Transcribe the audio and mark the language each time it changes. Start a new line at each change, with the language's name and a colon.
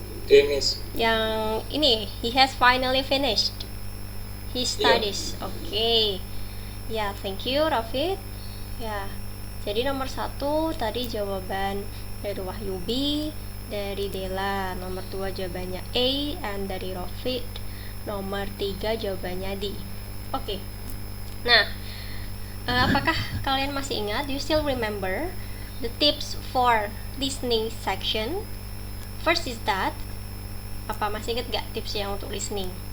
English: Miss.
Indonesian: Yang ini,
English: he has finally finished his studies. Oke. Ya, thank you Rafid. Ya.
Indonesian: Jadi nomor 1 tadi jawaban dari Wahyu B, dari Dela. Nomor 2 jawabannya A, and dari Rafid nomor 3 jawabannya D. Oke. Nah, apakah kalian masih ingat?
English: Do you still remember the tips for listening section? First is that
Indonesian: Apa masih inget gak tips yang untuk listening?